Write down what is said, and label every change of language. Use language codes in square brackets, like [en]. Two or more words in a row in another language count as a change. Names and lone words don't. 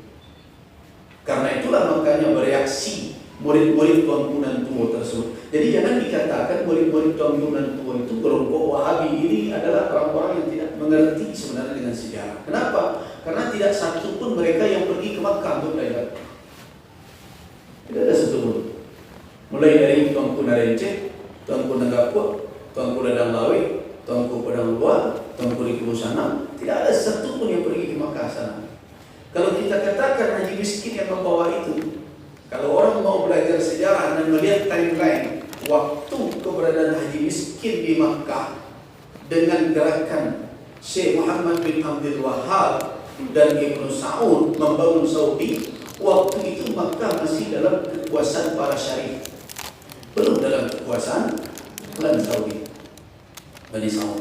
[id] Karena itulah makanya bereaksi murid-murid Tuanku Tua tersebut. Jadi jangan dikatakan murid-murid Tuanku Tua itu kelompok Wahabi ini adalah orang-orang yang tidak mengerti sebenarnya dengan sejarah. Kenapa? Karena tidak satu pun mereka yang pergi ke Makkah untuk belajar. Tidak ada satu pun. Mulai dari Tuanku Narence, Tuanku Nanggapua, Tuanku Ladang Lawe, Tuanku Padang Luar, Tuanku Riki Busana, tidak ada satu pun yang pergi ke Makkah sana. Kalau kita katakan haji miskin yang membawa itu, kalau orang mau belajar sejarah dan melihat timeline waktu keberadaan haji miskin di Makkah dengan gerakan Syekh Muhammad bin Abdul Wahhab dan Ibnu Saud membangun Saudi, waktu itu Makkah masih dalam kekuasaan para syarif, belum dalam kekuasaan klan Saudi, Bani Saud.